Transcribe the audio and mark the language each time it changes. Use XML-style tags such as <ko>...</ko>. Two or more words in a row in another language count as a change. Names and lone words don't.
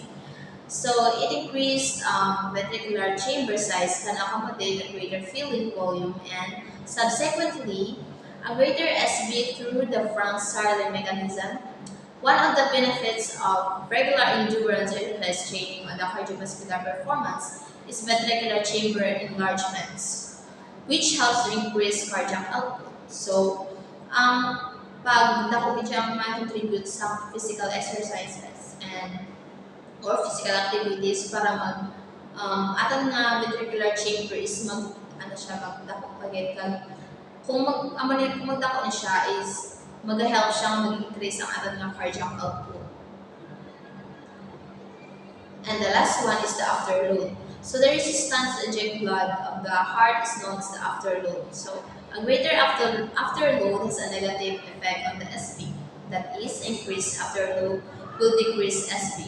<en>So, it increased ventricular chamber size can accommodate a greater filling volume and subsequently a greater SB through the Frank-Starling mechanism. One of the benefits of regular endurance exercise training on the cardiovascular performance is ventricular chamber enlargements, which helps to increase cardiac output. So,</en> <hil>pag dako siyang ma-contribute sa</hil> <en>physical exercises or physical activities</en> <hil>para atang nga</hil> <en>ventricular chamber is</en> <hil>magdako pagit kag kung magdako ni siya is mag-help siyang mag-increase ang atang nga</hil> <en>cardiac output. And the last one is the afterload. So the resistance to eject blood of the heart is known as the afterload. So a greater afterload has a negative effect on the SB. That is, increased afterload will decrease SB.</en>